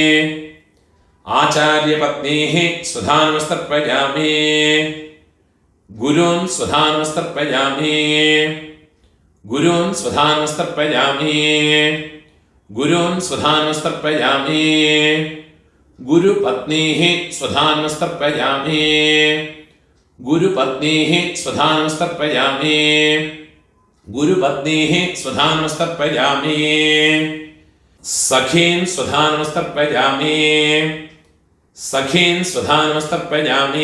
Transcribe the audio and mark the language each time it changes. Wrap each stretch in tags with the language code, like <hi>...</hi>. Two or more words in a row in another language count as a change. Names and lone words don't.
<sa>ആചാര്യപത്നീഃ സ്വധാനമസ്തർപ്പയാമി ഗുരുൻ സ്വധാനമസ്തർപ്പയാമി ഗുരുൻ സ്വധാനമസ്തർപ്പയാമി ഗുരുൻ സ്വധാനമസ്തർപ്പയാമി गुरुपत्नीः स्वधानमस्तर्पयामि गुरुपत्नीः स्वधानमस्तर्पयामि गुरुपत्नीः स्वधानमस्तर्पयामि सखीन् स्वधानमस्तर्पयामि सखीन् स्वधानमस्तर्पयामि</sa>